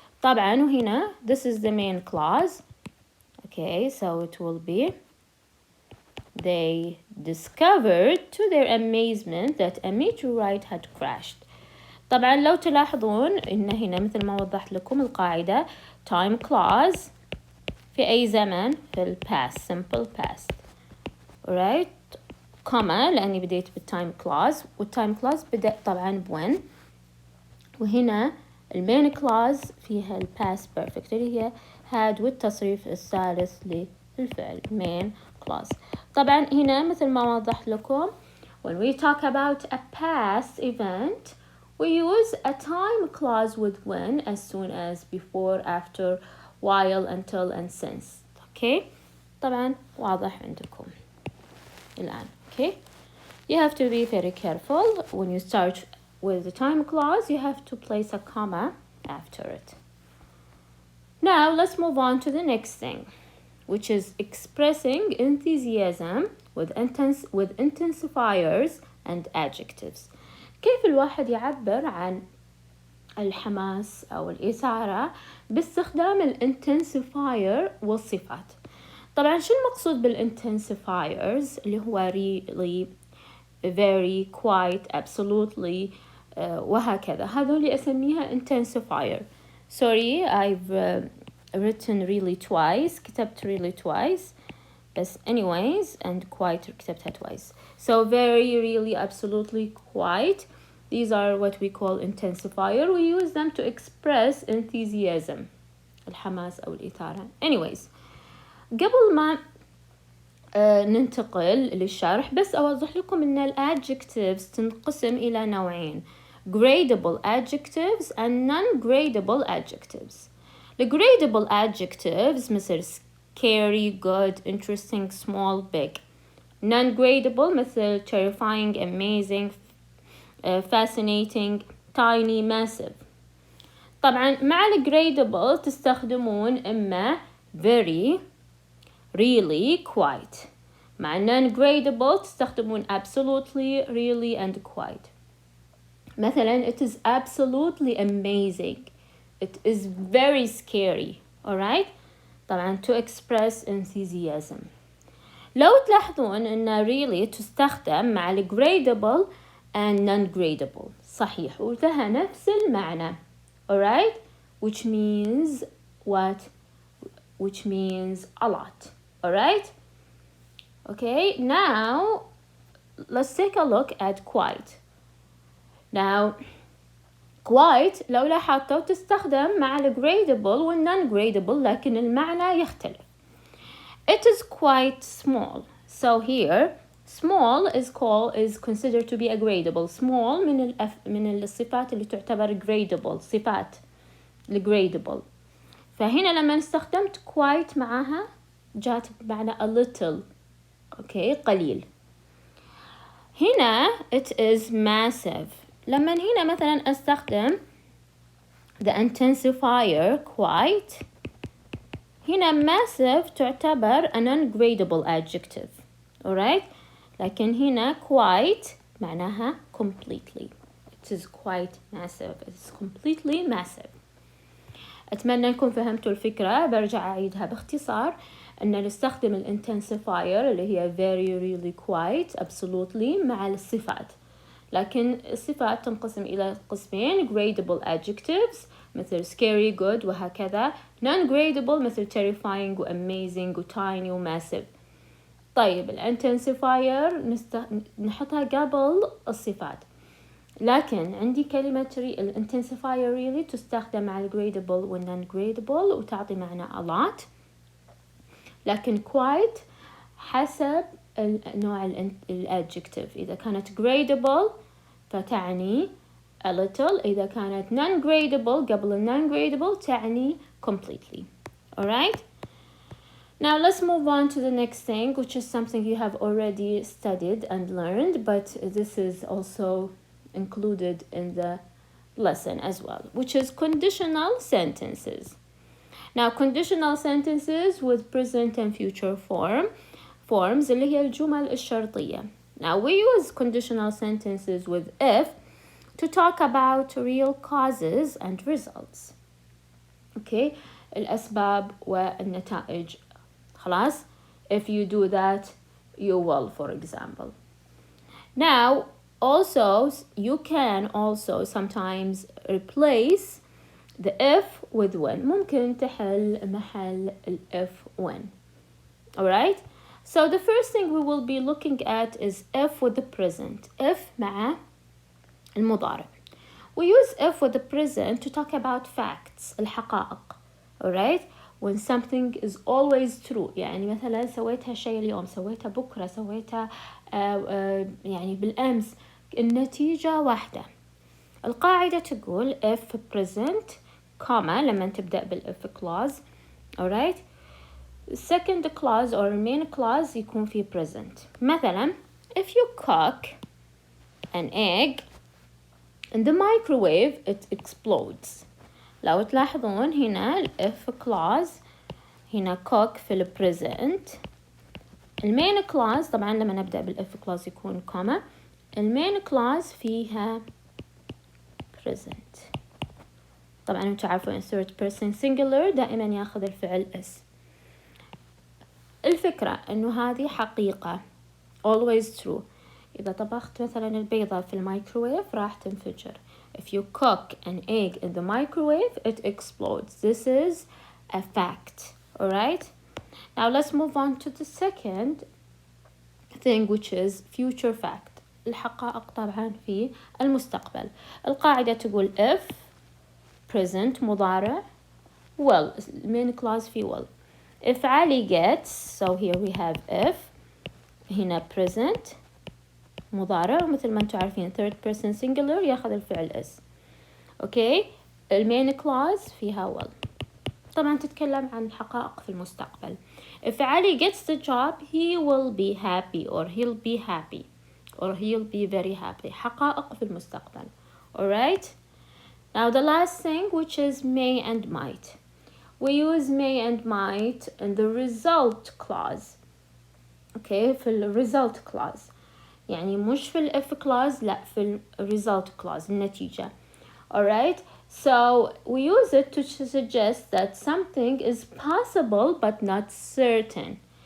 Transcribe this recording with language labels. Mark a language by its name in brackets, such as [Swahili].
[Arabic] طبعا وهنا [English] this is the main clause. Okay, so it will be they discovered to their amazement that a meteorite had crashed. [Arabic] طبعا لو تلاحظون إن هنا مثل ما وضحت لكم القاعدة time clause في أي زمن في past simple past. alright, comma لأني بديت بالtime clause والtime clause بدأ طبعا when. وهنا المين clause فيها الباست perfect اللي هي had والتصريف الثالث للفعل main clause. طبعا هنا مثل ما وضحت لكم [English] when we talk about a past event we use a time clause with when, as soon as, before, after, while, until and since. [Arabic] okay طبعا واضح عندكم الآن. [English] okay you have to be very careful when you start with the time clause. You have to place a comma after it. Now let's move on to the next thing, which is expressing enthusiasm with intensifiers and adjectives. [Arabic] كيف الواحد يعبر عن الحماس أو الإثارة باستخدام الانتنسيفاير والصفات. طبعا شو المقصود بالانتنسيفايرز اللي هو really, very, quite, absolutely وهكذا. هذول أسميها intensifier. [English] sorry I've written really twice, [Arabic] كتبت [English] really twice بس anyways, and quite كتبتها twice. so very, really, absolutely, quite, these are what we call intensifier. we use them to express enthusiasm, [Arabic] الحماس أو الإثارة. anyways قبل ما ننتقل للشرح بس أوضح لكم أن الادجectives تنقسم إلى نوعين: [English] gradable adjectives and non-gradable adjectives. The gradable adjectives مثل scary, good, interesting, small, big. Non-gradable مثل terrifying, amazing, fascinating, tiny, massive. [Arabic] طبعا مع الgradable تستخدمون إما very, really, quite. [English] مع non-gradable تستخدمون absolutely, really and quite. مثلا it is absolutely amazing, it is very scary. alright. طبعا to express enthusiasm. [Arabic] لو تلاحظون ان really تستخدم مع gradable and non-gradable صحيح ولها نفس المعنى. [English] alright, which means what? which means a lot. alright. okay, now let's take a look at quite. [Arabic] now quite لو لاحظتوا تستخدم مع gradable وال non-gradable لكن المعنى يختلف. [English] it is quite small. so here small is considered to be a gradable. [Arabic] small من الصفات اللي تعتبر gradable، صفات gradable. فهنا لما استخدمت quite معها جات بمعنى a little. قليل. [English] هنا it is massive. [Arabic] لما هنا مثلا استخدم [English] the intensifier quite هنا massive تعتبر a non-gradable adjective. alright. [Arabic] لكن هنا quite معناها completely. [English] it is quite massive. it is completely massive. [Arabic] أتمنى أنكم فهمتوا الفكرة. برجع أعيدها باختصار أن نستخدم الانتنسيفاير اللي هي very, really, quite, absolutely مع الصفات. لكن الصفات تنقسم إلى قسمين: gradable adjectives مثل scary, good وهكذا، non-gradable مثل terrifying و amazing و tiny و massive. طيب الانتنسيفاير نحطها قبل الصفات. لكن عندي كلمة الانتنسيفاير really تستخدم مع gradable و non-gradable وتعطي معنى a lot. لكن quite حسب نوع الادجكتيف. إذا كانت gradable فتعني a little. إذا كانت non-gradable قبل non-gradable تعني completely. [English] alright. now let's move on to the next thing, which is something you have already studied and learned, but this is also included in the lesson as well, which is conditional sentences. now conditional sentences with present and future forms [Arabic] اللي هي الجمل الشرطية. [English] now we use conditional sentences with if to talk about real causes and results. [Arabic] الأسباب والنتائج. خلاص. [English] if you do that you will, for example. now also you can also sometimes replace the if with when. [Arabic] ممكن تحل محل if when. [English] alright. so the first thing we will be looking at is if with the present. if مع المضارع. We use if with the present to talk about facts, الحقائق. alright? When something is always true. [Arabic] يعني مثلا سويت هالشيء اليوم، سويته بكرة، سويته يعني بالأمس، النتيجة واحدة. القاعدة تقول if present comma لما تبدأ بالif clause. alright? [English] second clause or main clause يكون في present. مثلا if you cook an egg in the microwave it explodes. [Arabic] لو تلاحظون هنا if clause هنا cook في ال present. المين clause طبعا لما نبدأ بالif clause يكون comma. المين clause فيها present. طبعا انتوا عارفون third person singular دائما ياخذ الفعل is. الفكرة انه هذه حقيقة [English] always true. [Arabic] إذا طبخت مثلا البيضة في الميكروويف راح تنفجر. [English] If you cook an egg in the microwave, it explodes. This is a fact. Alright? Now let's move on to the second thing, which is future fact. [Arabic] الحقائق طبعا في المستقبل. القاعدة تقول if present مضارع will main clause في will. [English] If Ali gets, so here we have if هنا present مضارع [Arabic] ومثل ما انتم عارفين [English] third person singular [Arabic] ياخذ الفعل [English] is. [Arabic] اوكي المين clause فيها will. طبعا تتكلم عن حقائق في المستقبل. [English] If Ali gets the job he will be happy or he'll be happy or he'll be very happy. [Arabic] حقائق في المستقبل. alright? [English] Now the last thing, which is may and might. We use may and might in the result clause. okay في ال result clause. [Arabic] يعني مش في ال if clause لا في ال result clause النتيجة. [English] alright? So we use it to suggest that something is possible but not certain.